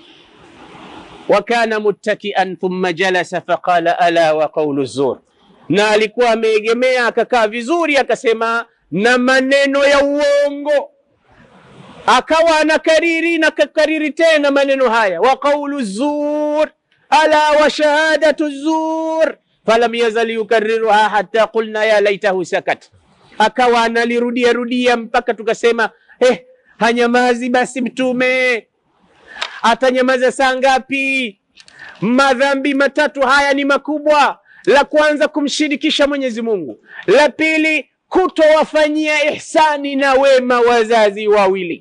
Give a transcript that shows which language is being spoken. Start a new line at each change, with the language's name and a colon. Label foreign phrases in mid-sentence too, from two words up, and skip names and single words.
Arabic: وكان متكئا فجلس فقال ألا وقول الزور,
Swahili: na alikuwa ameegemea akakaa vizuri akasema na maneno ya uongo, akawa anakariri na kakariri tena maneno haya,
Arabic: وقول الزور ألا وشهادة الزور فلم يزل يكررها حتى قلنا ليته سكت.
Swahili: Akawa analirudia rudia mpaka tukasema hanyamazi basi Mtume, atanyamaza saa ngapi? Madhambi matatu haya ni makubwa. La kwanza kumshirikisha Mwenyezi Mungu, la pili kutowafanyia ihsani na wema wazazi wawili.